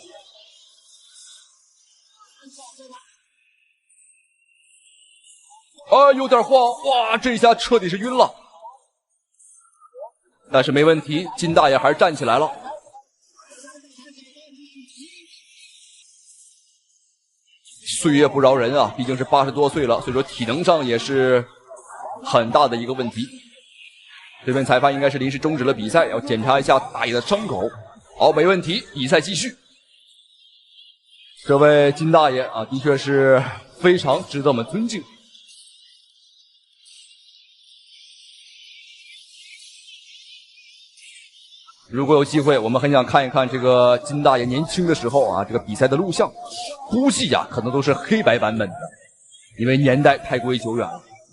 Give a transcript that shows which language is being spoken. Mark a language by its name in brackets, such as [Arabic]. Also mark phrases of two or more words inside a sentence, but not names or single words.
[Chinese] 啊，有点晃，哇，这下彻底是暈了。但是没問題，金大爺還是站起來了。歲月不饒人啊，畢竟是80多歲了，所以說體能上也是很大的一個問題。這邊裁判應該是臨時終止了比賽，要檢查一下大爺的傷口。好，沒問題，比賽繼續。這位金大爺啊，的確是非常值得我們尊敬。如果有機會，我們很想看一看這個金大爺年輕的時候啊，這個比賽的錄像，估計呀，可能都是黑白版本的，因為年代太過於久遠了。